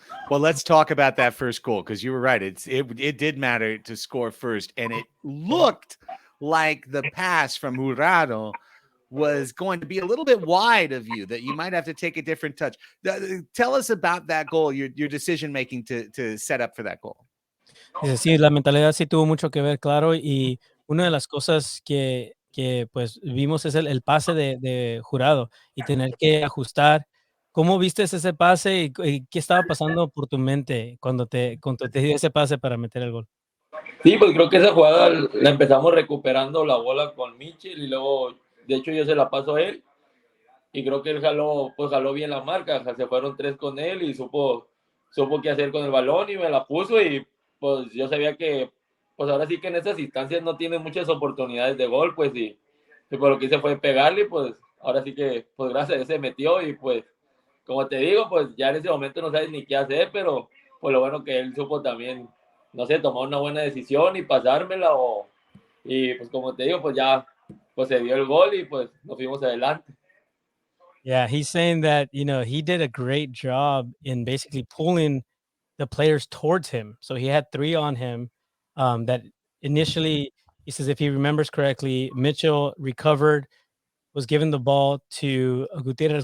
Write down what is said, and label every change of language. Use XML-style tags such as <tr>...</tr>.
<en>Well, let's talk about that first goal because you were right. It did matter to score first, and it looked like the pass from Jurado was going to be a little bit wide of you, that you might have to take a different touch. Tell us about that goal, your decision making to set up for that goal.</en> <es>Sí, la mentalidad sí tuvo mucho que ver, claro, y una de las cosas que pues vimos es el pase de Jurado y tener que ajustar. ¿Cómo viste ese pase y qué estaba pasando por tu mente cuando te dio ese pase para meter el gol? Sí, pues creo que esa jugada la empezamos recuperando la bola con Mitchell y luego, de hecho yo se la paso a él y creo que él jaló bien la marca, se fueron 3 con él y supo qué hacer con el balón y me la puso y pues yo sabía que pues ahora sí que en esas instancias no tiene muchas oportunidades de gol, pues y por lo que hice fue pegarle, pues ahora sí que pues gracias a Dios se metió y pues como te digo, pues ya en ese momento no sabes ni qué hacer, pero pues lo bueno que él supo también, no sé, tomar una buena decisión y pasármela y pues como te digo, pues ya pues se dio el gol y pues nos fuimos adelante.</es> <en>Yeah, he's saying that, he did a great job in basically pulling the players towards him. So he had 3 on him that initially, he says, if he remembers correctly, Mitchell recovered, was given the ball to Gutierrez.</en>